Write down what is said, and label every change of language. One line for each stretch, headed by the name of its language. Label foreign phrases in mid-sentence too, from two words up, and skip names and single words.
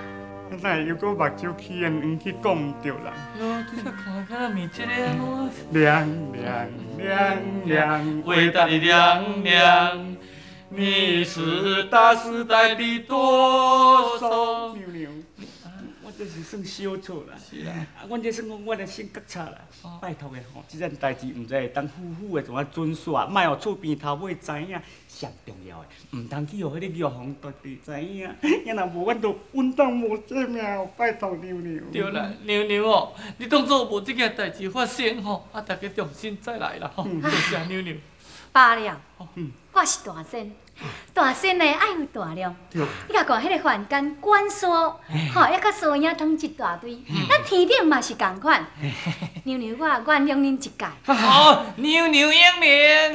Min Nan Chinese: 哪会又搁目睭起圆去讲毋对人？哟，你这看敢若面这个亮亮亮亮，伟大的亮亮，你是大时代的舵手。娘娘，我这是算小错啦。是啦，阮这算讲我的性格差啦。拜托的吼，即件代志毋知会当夫妇的怎啊准煞，莫互厝边头尾知影。上重要的，毋通去互迄个玉皇大帝知影。要若无，阮就稳当无性命。拜托娘娘。对啦，娘娘哦，你当作无这件代志发生吼，大家重新再来啦吼。多谢娘娘。罢了，我是大仙，大仙呢爱有大量。你甲看迄个凡间管沙，吼，还甲沙影通一大堆，咱天顶嘛是共款。娘娘，我原谅恁一届。哦，娘娘英明。